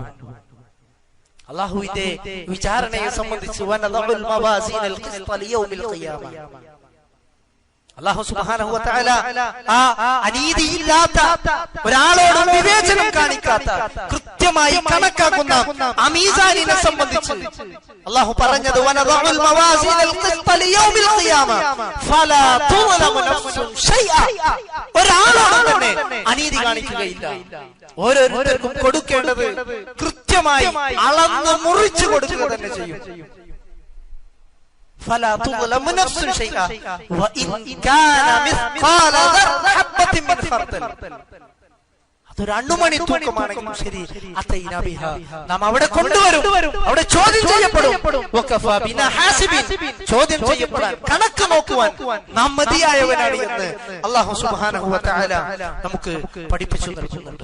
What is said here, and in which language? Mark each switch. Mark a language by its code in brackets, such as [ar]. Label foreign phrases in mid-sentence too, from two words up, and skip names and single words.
[ml] അല്ലാഹുവിന്റെ വിചാരണയെ സംബന്ധിച്ച് [ar] ونضع الموازين القسط ليوم القيامة, [ml] അല്ലാഹു [ar] سبحانه وتعالى [ml] ആ അനീതിയില്ലാത്ത, ഒരാളോടും വിവേചനം കാണിക്കാത്ത, കൃത്യമായി കണക്കാക്കുന്ന ആ മീസാനിനെ സംബന്ധിച്ച് അല്ലാഹു പറഞ്ഞത് [ar] ونضع الموازين القسط ليوم القيامة فلا تظلم نفس شيئا, [ml] ഒരാളോടും തന്നെ അനീതി കാണിക്കുകയില്ല. ഓരോരുത്തർക്കും കൊടുക്കേണ്ടത് കൃത്യമായി അളന്ന് മുറിച്ചു കൊടുക്കുക തന്നെ ചെയ്യും. [ar] فلا تظلم نفس شيئا وإن كان مثقال حبة من خردل, [ml] അതൊരു അണ്ണുമണി തൂക്കമാണെങ്കിലും ശരി, [ar] أتينا بها, [ml] നാം അവിടെ കൊണ്ടുവരും, അവിടെ ചോദ്യം ചെയ്യപ്പെടും. [ar] وكفى بنا حاسبين, [ml] ചോദ്യം ചെയ്യപ്പെടാൻ, കണക്ക് നോക്കുവാൻ നാം മതിയായവനാണ് എന്ന് അല്ലാഹു [ar] سبحانه وتعالى [ml] നമുക്ക് പഠിപ്പിച്ചു നൽകുന്നുണ്ട്.